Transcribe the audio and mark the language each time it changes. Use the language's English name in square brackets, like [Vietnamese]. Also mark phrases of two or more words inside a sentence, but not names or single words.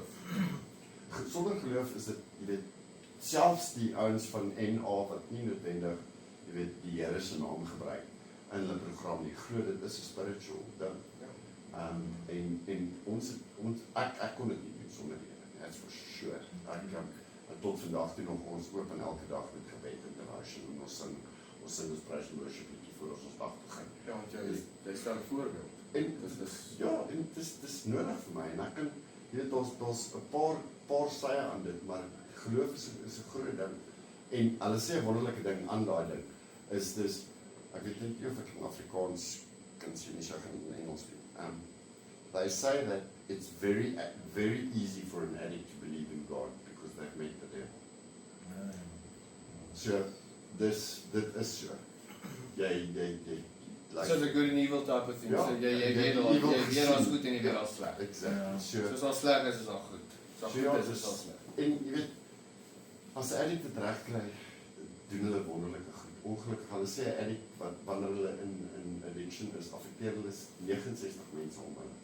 [Afrikaans] Sonder geloof is dit, jy weet, selfs die ouens van NA wat nie noodwendig, jy weet, die Here se naam gebruik in hulle program nie, glo dit is 'n spiritual ding. En ek kon dit nie doen sonder die Here, [English] that's for sure. [Afrikaans] Ek tot vandag toe nog ons open elke dag met gebed en devotion en ons sing ons [English] praise and worship [Afrikaans] liedjie voor ons dag begin. Ja, want jy stel 'n voorbeeld. En Dis ja, en dis nodig vir my en ek kan jy weet daar's 'n paar sye aan dit, maar geloof is 'n groot ding. En hulle sê 'n wonderlike ding aan daai ding is dis ek weet nie of ek in Afrikaans kan sê nie, so ek gaan in Engels doen. [English] They say that it's very easy for an addict to believe in God because they've met the devil. [Afrikaans] So dit is so. Jy [English] So the good and evil type of thing. [Afrikaans] Ja, So jy jy weet evil daar's gesien. goed en jy weet daar's sleg. [English] Exactly. So [Afrikaans] Soos daar sleg is daar goed. As So daar ja, goed is dis- daar sleg. en jy weet, as 'n addict dit reg kry, doen hulle wonderlike goed. Ongelukkig, hulle sê 'n addict wat wanneer hulle in addiction is, affekteer hulle 69 mense om hulle.